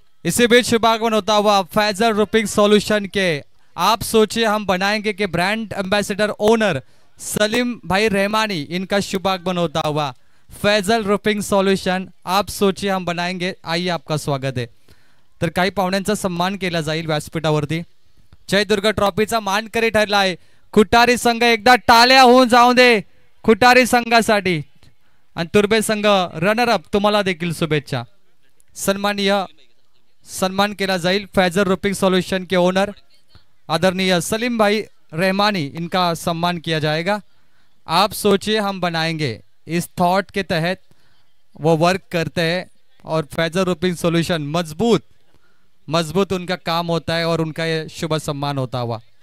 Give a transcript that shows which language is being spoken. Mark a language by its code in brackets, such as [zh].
[hi] इसी बीच शुभागमन होता हुआ फैजल रूपिंग सॉल्यूशन के आप सोचिए हम बनाएंगे कि ब्रांड एम्बेसडर ओनर सलीम भाई रहमानी इनका शुभागमन होता हुआ फैजल रूपिंग सॉल्यूशन आप सोचिए हम बनाएंगे। आइए आपका स्वागत आहे। [mr] तर काही पाहुण्यांचा सन्मान केला जाईल व्यासपीठावरती। जयदुर्ग ट्रॉफीचा मानकरी ठरला आहे खुटारी संघ, एकदा टाळ्या होऊन जाऊ दे खुटारी संघासाठी आणि तुर्बे संघ रनर अप तुम्हाला देखील शुभेच्छा। सन्मान केला जाईल [hi] फैजल रूपिंग सॉल्यूशन के ओनर आदरणीय सलीम भाई रहमानी इनका सम्मान किया जाएगा। आप सोचिए हम बनाएंगे इस थॉट के तहत वो वर्क करते हैं और फैजल रूपिंग सॉल्यूशन मजबूत उनका काम होता है और उनका ये शुभ सम्मान होता हुआ